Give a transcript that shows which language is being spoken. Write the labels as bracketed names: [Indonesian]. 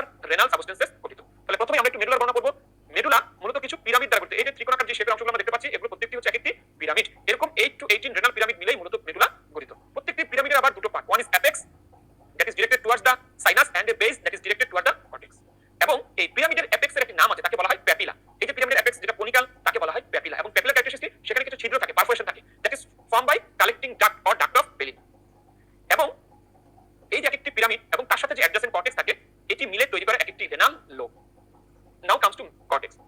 [Bangla] Renal substances গঠিত। তাহলে প্রথমে আমরা একটু মেডুলার বর্ণনা করব। মেডুলা মূলত কিছু পিরামিড দ্বারা গঠিত। এই যে ত্রিকোণাকার যে শেপের অংশগুলো আমরা দেখতে পাচ্ছি, এগুলো প্রত্যেকটি হচ্ছে একটি পিরামিড। এরকম 8 to 18 রেনাল পিরামিড মিলেই মূলত মেডুলা গঠিত। প্রত্যেকটি পিরামিডের আবার দুটো part, [English] One is apex that is directed towards the sinus and a base that is directed toward the cortex। [Bangla] এবং এই পিরামিডের অ্যাপেক্সের একটি নাম আছে, তাকে বলা হয় প্যাপিলা। এই যে পিরামিডের অ্যাপেক্স যেটা কোনিক্যাল, তাকে বলা হয় প্যাপিলা। এবং প্যাপিলার ক্যারেক্টারিস্টিক, সেখানে কিছু ছিদ্র থাকে, পারফোরেশন থাকে, [English] That is form by collecting duct or duct of Bellini. [Bangla] এবং এই যে একটি পিরামিড এবং তার সাথে যে অ্যাডজাসেন্ট কর্টেক্স থাকে, এটি মিলে তৈরি করে একটি renal lobe. [English] Now comes to cortex.